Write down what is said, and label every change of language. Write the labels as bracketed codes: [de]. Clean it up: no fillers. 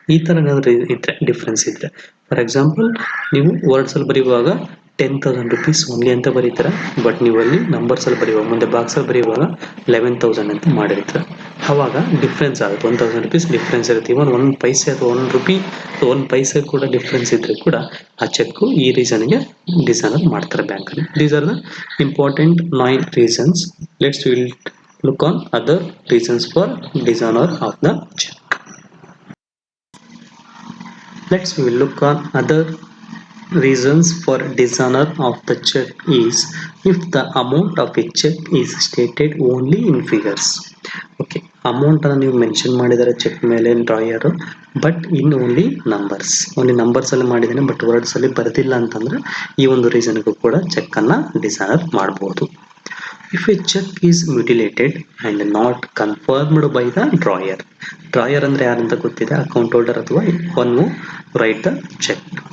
[kn] ಈ ಥರ ಏನಾದರೂ ಇದ್ದರೆ, ಡಿಫ್ರೆನ್ಸ್ ಇದ್ದರೆ, ಫಾರ್ ಎಕ್ಸಾಂಪಲ್ ನೀವು ವರ್ಡ್ಸಲ್ಲಿ ಬರೆಯುವಾಗ 10,000 rupees ಓನ್ಲಿ ಅಂತ ಬರೀತಾರೆ, ಬಟ್ ನೀವು ಅಲ್ಲಿ ನಂಬರ್ಸಲ್ಲಿ ಬರೆಯುವಾಗ, ಮುಂದೆ ಬಾಕ್ಸಲ್ಲಿ ಬರೆಯುವಾಗ 11,000 ಅಂತ ಮಾಡಿರ್ತಾರೆ. ಆವಾಗ ಡಿಫ್ರೆನ್ಸ್ ಆಗುತ್ತೆ, 1,000 rupees ಡಿಫ್ರೆನ್ಸ್ ಇರುತ್ತೆ. ಇವನ್ 1 ಪೈಸೆ ಅಥವಾ 1 ರೂಪಿ 1 ಪೈಸೆ ಕೂಡ ಡಿಫ್ರೆನ್ಸ್ ಇದ್ದರೆ ಕೂಡ ಆ ಚೆಕ್ಕು ಈ ರೀಸನ್ಗೆ ಡಿಸಾನರ್ ಮಾಡ್ತಾರೆ ಬ್ಯಾಂಕಲ್ಲಿ. [en] These are the important 9 reasons. Let's will look on other reasons for dishonor of the check. Next we will look on other reasons for dishonor of the check is if the amount of a check is stated only in figures. [kn] Okay, ಅಮೌಂಟನ್ನು ನೀವು mention ಮಾಡಿದ್ದಾರೆ check ಮೇಲೆ ಡ್ರಾಯರು, but in only ನಂಬರ್ಸಲ್ಲಿ ಮಾಡಿದ್ದೇನೆ, but ವರ್ಡ್ಸಲ್ಲಿ ಬರೆದಿಲ್ಲ ಅಂತಂದರೆ ಈ ಒಂದು ರೀಸನ್ಗೂ ಕೂಡ ಚೆಕ್ಕನ್ನು ಡಿಸಾನರ್ ಮಾಡ್ಬೋದು. [en] If a check is mutilated and not confirmed by the drawer [kn] ಅಂದರೆ ಯಾರಂತ ಗೊತ್ತಿದೆ, [en] Account holder ಅಥವಾ one who write the cheque.